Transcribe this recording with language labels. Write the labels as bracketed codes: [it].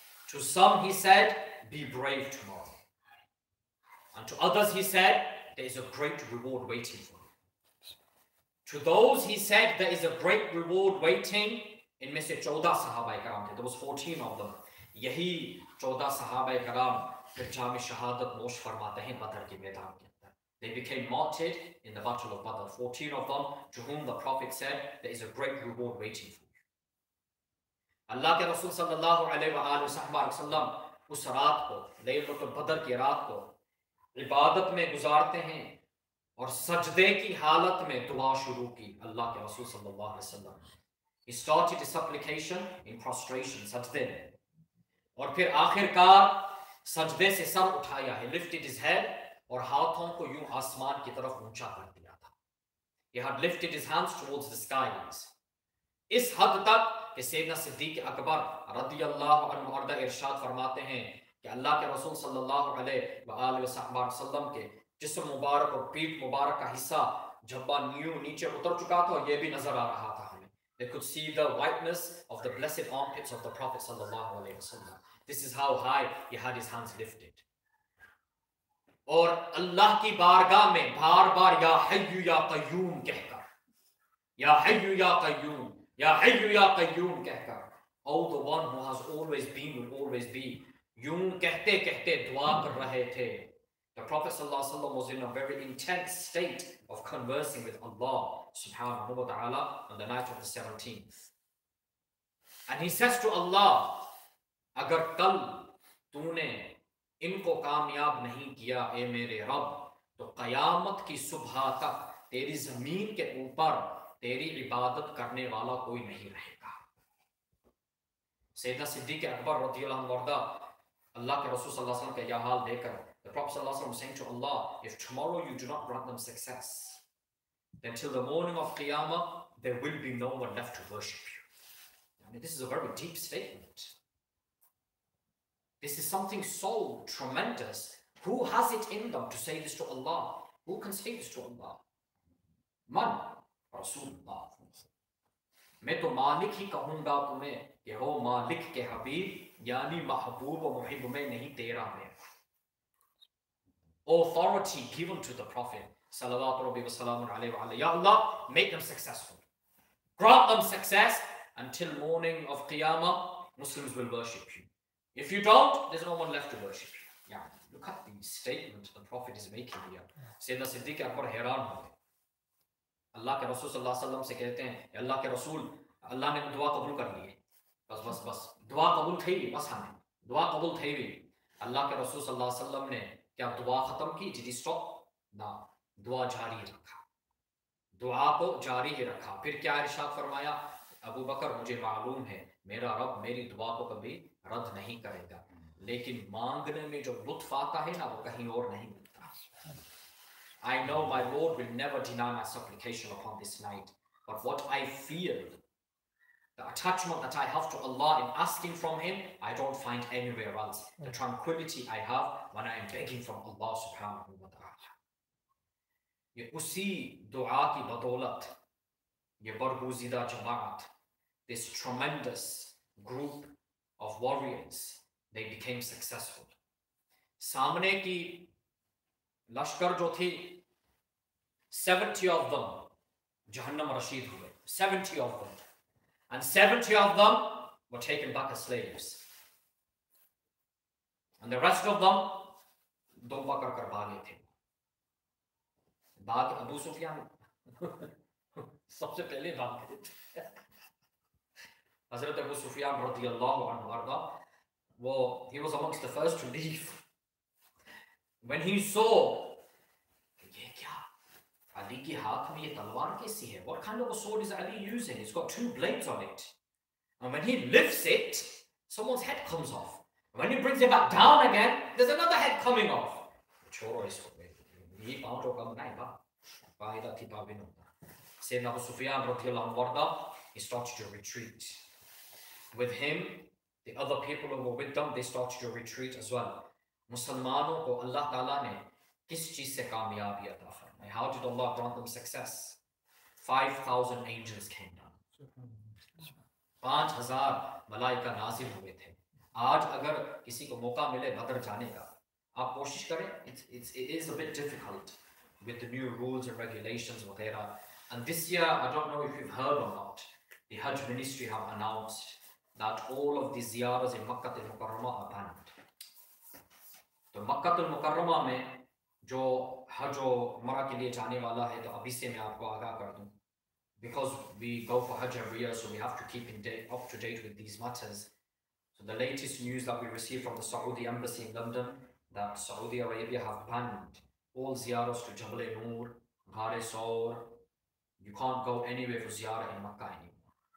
[en] To some he said, be brave tomorrow. And to others he said, there is a great reward waiting for you. To those he said, there is a great reward waiting. [hi] इनमें से 14 सहाबा कराम थे, [en] there was 14 of them. [hi] यही 14 सहाबा कराम फिर जाम शहादत नोश फरमाते हैं बदर के मैदान के अंदर. [en] They became martyred in the battle of Badr. 14 of them to whom the Prophet said, there is a great reward waiting for you. [hi] अल्लाह के रसूल सल्लल्लाहु अलैहि वसल्लम उस रात को, लैलतुल बदर की रात को इबादत में गुजारते हैं और सजदे की हालत में दुआ शुरू की। अल्लाह के रसूल सल्लल्लाहु अलैहि वसल्लम [en] he started his supplication in prostration, [hi] सजदे में, और फिर आखिरकार सजदे से सर उठाया। [en] he lifted his head [hi] और हाथों को यूं आसमान की तरफ ऊंचा कर दिया था। [en] he had lifted his hands towards the skies, [hi] इस हद तक कि सैयदना सिद्दीक अकबर रदियल्लाहु अन्हु अर्दा इरशाद फरमाते हैं कि अल्लाह के रसूल सल्लल्लाहु अलैहि वसल्लम के जिस्म मुबारक और पीठ मुबारक का हिस्सा जब्बा नीचे उतर चुका था और ये भी नजर आ रहा था हमें। [en] They could see the whiteness of the blessed armpits of the Prophet sallallahu alaihi wasallam. This is how high he had his hands lifted. [hi] और अल्लाह की बारगाह में बार बार या हय्यु या कय्यूम कहकर, या हय्यु या कय्यूम, या हय्यु या कय्यूम कहकर, [en] oh the one who has always been will always be, [hi] यूं कहते कहते दुआ कर रहे थे। [en] The Prophet ﷺ was in a very intense state of conversing with Allah subhanahu wa ta'ala on the night of the 17th. And he says to Allah, [hi] अगर कल तूने इनको कामयाब नहीं किया ए मेरे रब, तो क़यामत की सुबह तक तेरी ज़मीन के ऊपर तेरी इबादत करने वाला कोई नहीं रहेगा। सैयदना सिद्दीक़ अकबर रज़ियल्लाहु अन्हु अल्लाह के रसूल सल्लल्लाहु अलैहि वसल्लम का यह हाल देखकर, [en] the Prophet sallallahu alaihi wasallam was saying to Allah, if tomorrow you do not grant them success, then till the morning of Qiyamah there will be no one left to worship you. I mean, this is a very deep statement. This is something so tremendous. Who has it in them to say this to Allah? Who can say this to Allah? Man? Rasulullah. [hi] मैं तो मालिक ही कहूंगा तुम्हें कि हो मालिक के हबीब, यानी महबूब व मुहिब में नहीं तेरा में। [en] Authority given to the Prophet salawatu rabbi wa salamun alayhi wa alayhi. Ya Allah, make them successful, grant them success until morning of Qiyamah. Muslims will worship you. If you don't, there's no one left to worship you. Yeah, look at the statement the Prophet is making here. [hi] Sayyidina Siddiq Akbar हैरान हो गए। अल्लाह के रसूल सल्लल्लाहु अलैहि वसल्लम से कहते हैं, अल्लाह के रसूल, अल्लाह ने दुआ कबूल कर ली है, बस दुआ कबूल थी, बस हमें दुआ कबूल थी भी। अल्लाह के रसूल सल्लल्लाहु अलैहि वसल्लम ने क्या दुआ खत्म की? [en] Did he stop? [hi] ना, दुआ जारी रखा, दुआ को जारी ही रखा। फिर क्या इरशाद फरमाया? अबू बकर, मुझे मालूम है मेरा रब मेरी दुआ को कभी रद्द नहीं करेगा, लेकिन मांगने में जो लुत्फ आता है ना, वो कहीं और नहीं मिलता। [en] I know my Lord will never deny my supplication upon this night, but what I feel, the attachment that I have to Allah in asking from Him, I don't find anywhere else. The tranquility I have when I am begging from Allah subhanahu wa ta'ala. [hi] ये उसी दुआ की बदौलत ये बरगुज़ीदा जमात, [en] this tremendous group of warriors, they became successful. [hi] सामने की लश्कर जो थी [en] 70 of them Jahannam Rashid हुए, 70 of them, and 70 of them were taken back as slaves, and the rest of them [hi] दुम्बा कर भागे थे। भाग अबू सुफियान सबसे पहले भाग गए थे। हजरत अबू सुफियान रज़ियल्लाहु अन्हु अर्दा, वो [en] he was amongst the first to leave when he saw [hi] ये क्या Ali के हाथ में ये तलवार कैसी है? [en] What kind of a sword is Ali using? It's got 2 blades on it, and when he lifts it, someone's head comes off. When he brings it back down again, there's another head coming off. [hi] छोड़ो इसको, ये पाँव तो कम नहीं बा, पायदा थी पाविन होता। [en] Sayyidina Abu Sufyan रज़ियल्लाहु अन्हु, he started to retreat. With him, the other people who were with them, they started to retreat as well. [hi] मुसलमानों को अल्लाह ताला ने किस चीज से कामयाबी अता फरमाई? [en] How did Allah grant them success? 5,000 angels came down. [hi] 5,000 Malaika नाजिल हुए थे। आज अगर किसी को मौका मिले बदर जाने का, आप कोशिश करें। [en] It is a bit difficult with the new rules and regulations वगैरह. And this year, I don't know if you've heard or not, the Hajj ministry have announced that all of the ziyaras in Makkah al-Mukarramah are banned. [hi] तो मक्का al-Mukarramah में जो हज और उमरा के लिए जाने वाला है, तो अभी से मैं आपको आगाह कर दूं, [en] because we go for Hajj every year, so we have to keep up to date with these matters. So the latest news that we received from the Saudi embassy in London, that Saudi Arabia have banned all ziyaras to Jabal Noor, Ghar Saur. You can't go anywhere for ziyarah in Makkah anymore.